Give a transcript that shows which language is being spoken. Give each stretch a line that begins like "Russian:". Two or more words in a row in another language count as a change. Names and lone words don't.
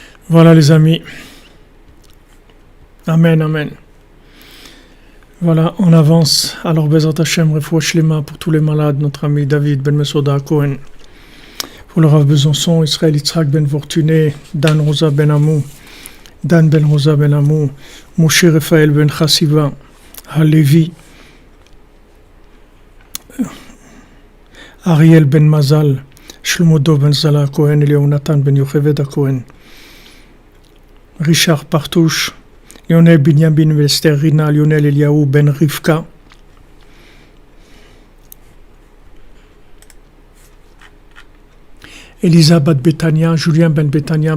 French: Voilà les amis. Amen, amen. Voilà, on avance. Alors,
Hebrew: בעזרת השם, רפואה שלמה
French: pour tous les malades, notre ami David Ben Mesoda Cohen, pour le Rav Besançon, Israël Yitzhak Ben Fortuné, Dan Rosa Ben Amou, Dan Ben Rosa Ben Amou, Moshe Raphaël Ben Chassiva, Halevi, Ariel Ben Mazal, Shlomodo Ben Zala Cohen, Léonatan Ben Yocheved Cohen, Richard Partouche, Lionel Binyamin Vester Rina, Lionel Eliaou Ben Rivka, Elisa Bat Betania, Julien Ben Betania,